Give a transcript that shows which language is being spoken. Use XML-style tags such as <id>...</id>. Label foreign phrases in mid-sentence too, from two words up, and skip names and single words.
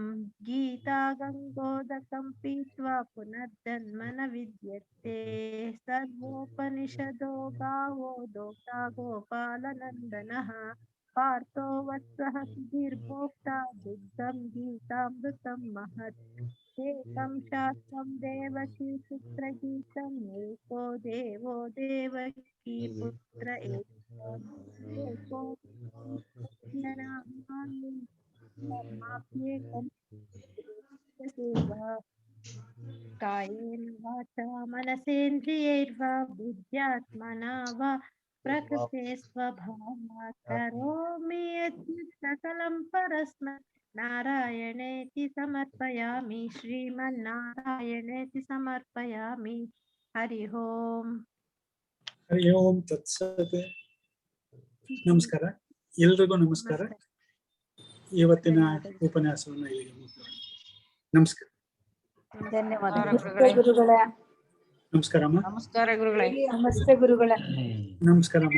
<sa>ಗೀತಾ ಗಂಗೋದಕಂ ಪೀತ್ವಾ ಪುನರ್ಜನ್ಮ ನ ವಿದ್ಯತೆ. ಸರ್ವೋಪನಿಷದೋ ಗಾವೋ ದೋಗ್ತಾ ಗೋಪಾಲನಂದನಃ. ಪಾರ್ಥೋ ವತ್ಸಃ ಸುಧೀರ್ಭೋಕ್ತಾ ದುಗ್ಧಂ ಗೀತಾಮೃತಂ ಮಹತ್. ಏಕಂ ಶಾಸ್ತ್ರಂ ದೇವಕೀ ಪುತ್ರ ಗೀತಂ. ಏಕೋ ದೇವೋ ದೇವಕೀ ಪುತ್ರ ಏಕೋ ಜ್ಞಾನಾಮೃತಂ ಸೇವಾ. कायेन वाचा मनसेन्द्रियैर्वा बुद्ध्यात्मना वा प्रकृते स्वभावात् करोमि यद्यत् सकलं परस्मै नारायणेति समर्पयामि श्रीमन्नारायणेति समर्पयामि हरि ओम् ಹರಿ ಓಂ ತತ್ಸತ್.</sa> <kn>ನಮಸ್ಕಾರ, ಎಲ್ರಿಗೂ ನಮಸ್ಕಾರ. ಇವತ್ತಿನ ಉಪನ್ಯಾಸವನ್ನು ಇಲ್ಲಿಗೆ ಮುಗಿಸೋಣ. ನಮಸ್ಕಾರ. ಗುರುಗಳೇ. ನಮಸ್ಕಾರಮ್ಮ. ನಮಸ್ಕಾರ ಗುರುಗಳೇ. ನಮಸ್ತೆ ಗುರುಗಳೇ. ನಮಸ್ಕಾರಮ್ಮ.</kn>